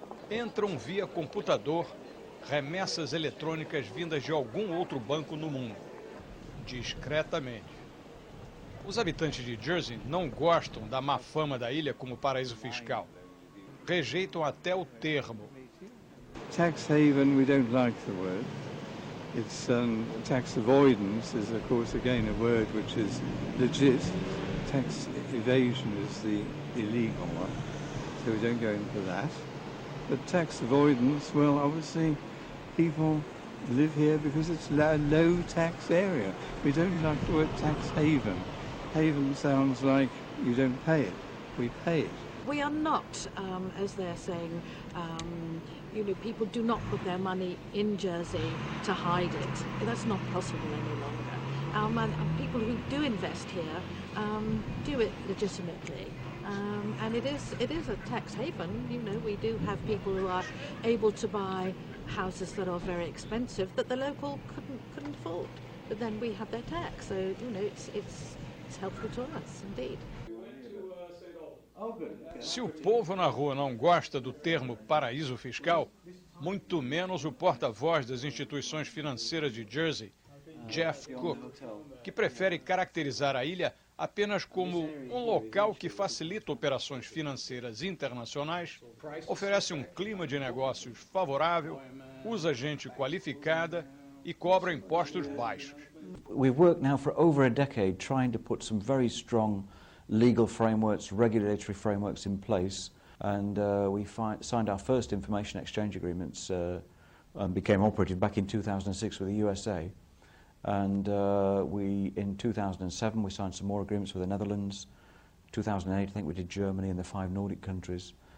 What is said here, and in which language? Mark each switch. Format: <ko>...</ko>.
<pt>Entram via computador, remessas eletrônicas vindas de algum outro banco no mundo, discretamente. Os habitantes de Jersey não gostam da má fama da ilha como paraíso fiscal. Rejeitam até o termo.</pt> <en>Tax haven, we don't like the word. It's tax avoidance is, of course, again a word which is legit. Tax evasion is the illegal one, so we don't go into that. But tax avoidance, well, obviously, people live here because it's a low tax area. We don't like the word tax haven. Haven sounds like you don't pay it. We pay it. We are not, as they're saying, people do not put their money in Jersey to hide it. That's not possible any longer. People who do invest here do it legitimately. And it is a tax haven. We do have people who are able to buy houses that are very expensive that the local couldn't afford. But then we have their tax, so it's helpful to us indeed.</en> <pt>Se o povo na rua não gosta do termo paraíso fiscal, muito menos o porta-voz das instituições financeiras de Jersey, Jeff Cook, que prefere caracterizar a ilha apenas como um local que facilita operações financeiras internacionais, oferece um clima de negócios favorável, usa gente qualificada e cobra impostos baixos.</pt> <en>We've worked now for over a decade trying to put some very strong legal frameworks, regulatory frameworks in place, and we signed our first information exchange agreements and became operative back in 2006 with the USA. And in 2007 we signed some more agreements with the Netherlands. 2008 I think we did Germany and the 5 Nordic countries.</en>